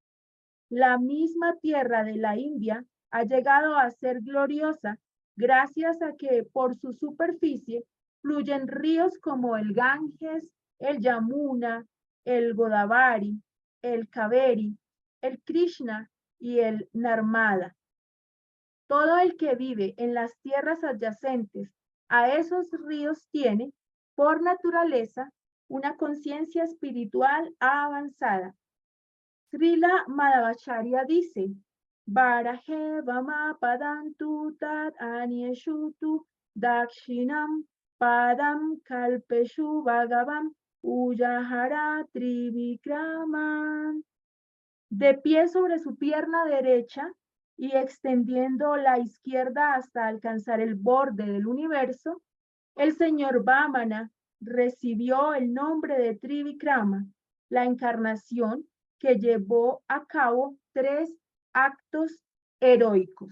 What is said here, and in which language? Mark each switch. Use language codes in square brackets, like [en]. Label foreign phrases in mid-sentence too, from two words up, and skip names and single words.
[es] La misma tierra de la India ha llegado a ser gloriosa gracias a que por su superficie fluyen ríos como el Ganges, el Yamuna, el Godavari, el Kaveri, el Krishna y el Narmada. Todo el que vive en las tierras adyacentes a esos ríos tiene, por naturaleza, una conciencia espiritual avanzada. Srila Madhvacharya dice: [sa] Barahe vama padantu tat anyeshutu dakshinam padam kalpeshu bhagavam uyahara trivikraman. [es] De pie sobre su pierna derecha y extendiendo la izquierda hasta alcanzar el borde del universo, el señor Vamana recibió el nombre de Trivikrama, la encarnación que llevó a cabo 3 actos heroicos.